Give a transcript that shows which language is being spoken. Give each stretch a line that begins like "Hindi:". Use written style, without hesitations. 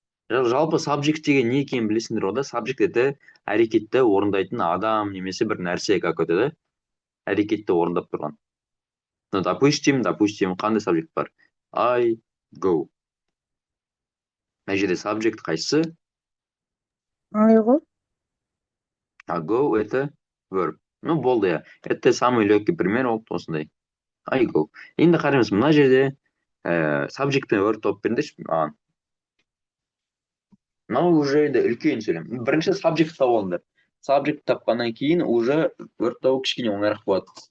Kazakh: Жалпы subject деген не екенін білесіңдер ғой, да? Subject это әрекетті орындайтын адам немесе бір нәрсе какой-то, да? Әрекетті орындап тұрған. Допустим, қандай subject бар?
English: I go.
Kazakh: Мына жерде subject қайсысы?
English: I go.
Russian: А go это verb.
Kazakh: Болды, я.
Russian: Это самый легкий пример
Kazakh: болды осындай.
English: I go.
Kazakh: Енді қараймыз, мына жерде subject пен verb тауып беріңдерші маған. Мынау уже енді үлкен сөйлем. Бірінші subject тауып алыңдар. Subject тапқаннан кейін уже verb табу кішкене оңайырақ болады.